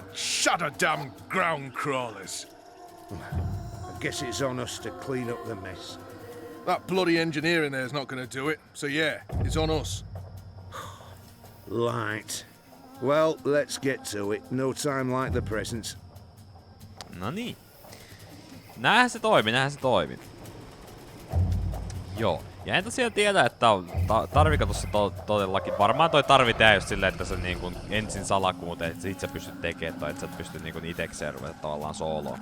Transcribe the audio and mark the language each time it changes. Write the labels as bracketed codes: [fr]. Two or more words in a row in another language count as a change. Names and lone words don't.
[en] Shut a damn ground crawlers. I guess it's on us to clean up the mess. That bloody engineer in there's not going to do it. So yeah, it's on us. Right. Well, let's get to it. No time like the present. [fi] No niin. Näinhän se toimi. Joo. Ja en tosiaan tiedä, että tarviiko tossa todellakin. Varmaan toi tarvitaan just silleen, että sä niinku ensin salakuuteen, että sit sä pystyt tekemään tai että sä pystyt niinku itekseen ruveta tavallaan sooloon.